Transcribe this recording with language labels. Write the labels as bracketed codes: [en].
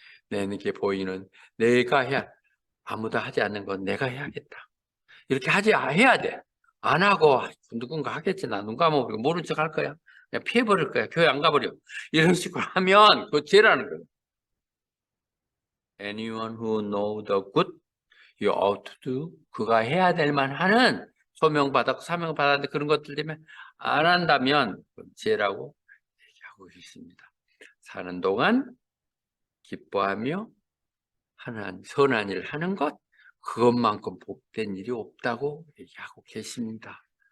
[ko] 내 눈에 보이는 내가 해야 아무도 하지 않는 건 내가 해야겠다. 이렇게 해야 돼. 안 하고 누군가 하겠지. 나 눈 감아버리고 모른 척 할 거야. 그냥 피해버릴 거야. 교회 안 가버려. 이런 식으로 하면 그거 죄라는 거예요. [en] Anyone who know the good you ought to do. [ko] 그가 해야 될 만하는 소명받았고 사명받았는데 그런 것들 때문에 안 한다면 그건 죄라고 얘기하고 있습니다. 사는 동안 기뻐하며 선한 일을 하는 것, 그것만큼 복된 일이 없다고 얘기하고 계십니다.